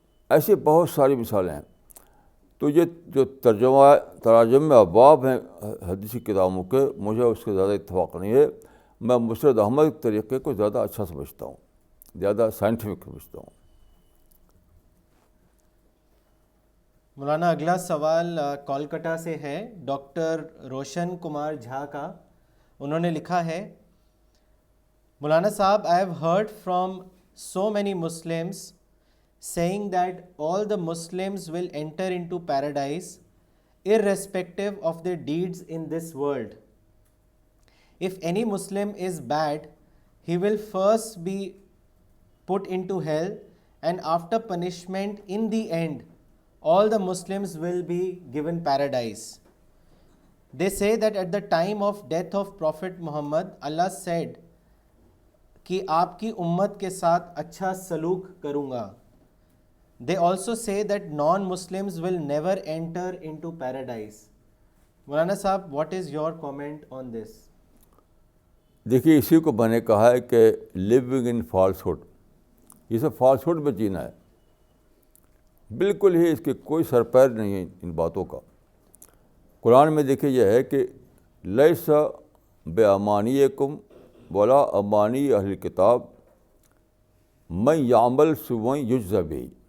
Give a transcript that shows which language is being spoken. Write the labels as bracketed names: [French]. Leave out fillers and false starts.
[Urdu] ایسی بہت ساری مثالیں ہیں. تو یہ جو تراجم ابواب ہیں حدیثی کتابوں کے، مجھے اس کے زیادہ اتفاق نہیں ہے. میں مسند احمد کے طریقے کو زیادہ اچھا سمجھتا ہوں، زیادہ سائنٹیفک سمجھتا ہوں. مولانا اگلا سوال کولکتہ سے ہے، ڈاکٹر روشن کمار جھا کا. انہوں نے لکھا ہے، [English] مولانا صاحب، I have heard from so many Muslims saying that all the Muslims will enter into paradise irrespective of their deeds in this world. If any Muslim is bad, he will first be put into hell, and after punishment in the end, all the Muslims will be given paradise. They say that at the time of death of Prophet Muhammad, Allah said [Urdu] کہ آپ کی امت کے ساتھ اچھا سلوک کروں گا. [English] They also say that non-Muslims will never enter into paradise. مولانا صاحب, what is your comment on this? [Urdu] دیکھیے اسی کو میں نے کہا ہے کہ [English] living in falsehood, [Urdu] یہ سب فالس ہوڈ میں جینا ہے، بالکل ہی اس کے کوئی سر پیر نہیں ہے ان باتوں کا۔ قرآن میں دیکھیے یہ ہے کہ [Arabic] لیس بامانیکم ولا امانی اہل کتاب من یعمل سوءا یجزی بہ،